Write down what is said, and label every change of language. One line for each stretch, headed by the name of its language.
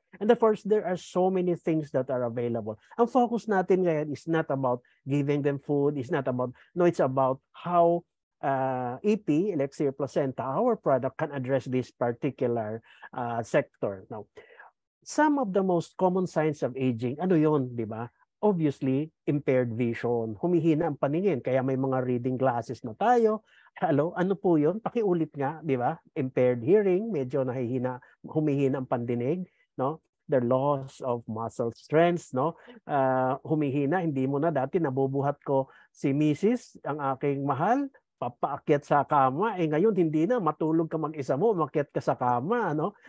English: And of course, there are so many things that are available.
Filipino: Ang focus natin ngayon
English: is not about giving them food, it's not about, no, it's about how EP, Elixir Placenta, our product can address this particular sector. Now, some of the most common signs of aging,
Filipino: ano yon, di ba?
English: Obviously, impaired vision.
Filipino: Humihina ang paningin, kaya may mga reading glasses na tayo. Hello, ano po yon? Pakiulit nga, di ba?
English: Impaired hearing,
Filipino: medyo humihina ang pandinig, no?
English: The loss of muscle strength, no?
Filipino: Humihina, hindi mo na dati nabubuhat ko si Mrs., ang aking mahal, papaakyat sa kama, ngayon hindi na, matulog ka mag-isa mo, umakyat ka sa kama, no?